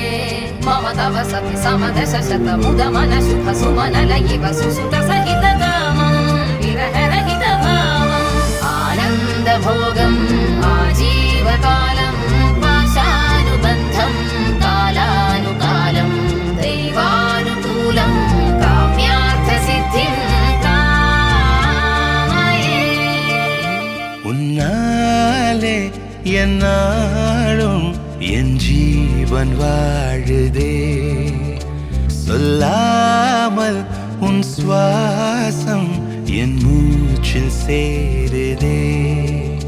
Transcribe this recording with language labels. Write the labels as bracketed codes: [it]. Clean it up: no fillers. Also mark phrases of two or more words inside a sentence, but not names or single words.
[sa] मम तव सति समदश शत मुद मन शुभ सुमन लयिव सुसुत सहित कामं विरह रहित भावम् आनंद भोगम् आजीवकालं पाशानुबन्धं कालानुकालं दैवानुकूलं काम्यार्थ सिद्धिं कामये [ta] உன்னாலே என்னாலும் என் ஜீவன் வாழுதே சொல்லாமல் உன் சுவாசம் என் மூச்சில் சேருதே